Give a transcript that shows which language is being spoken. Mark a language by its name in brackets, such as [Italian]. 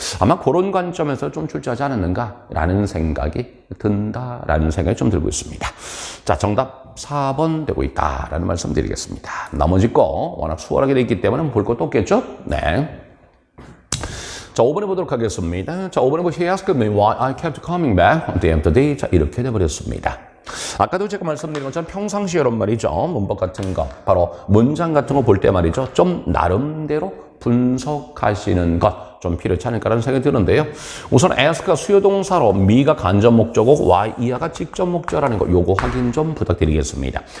[Korean] 아마 그런 관점에서 좀 출제하지 않았는가라는 생각이 든다라는 생각이 좀 들고 있습니다. 자, 정답 4번 되고 있다라는 말씀 드리겠습니다. 나머지 거 워낙 수월하게 되어 있기 때문에 볼 것도 없겠죠? 네. 자, 5번에 보도록 하겠습니다. 자, 5번에 보시, [English] he asked me why I kept coming back day after day. [Korean] 자, 이렇게 돼버렸습니다. 아까도 제가 말씀드린 것처럼 평상시에 이런 말이죠. 문법 같은 거, 바로 문장 같은 거 볼 때 말이죠. 좀 나름대로 분석하시는 것 좀 필요치 않을까라는 생각이 드는데요. 우선 ask가 수요동사로 me가 간접 목적어고 why, 이하가 직접 목적어라는 거 요거 확인 좀 부탁드리겠습니다.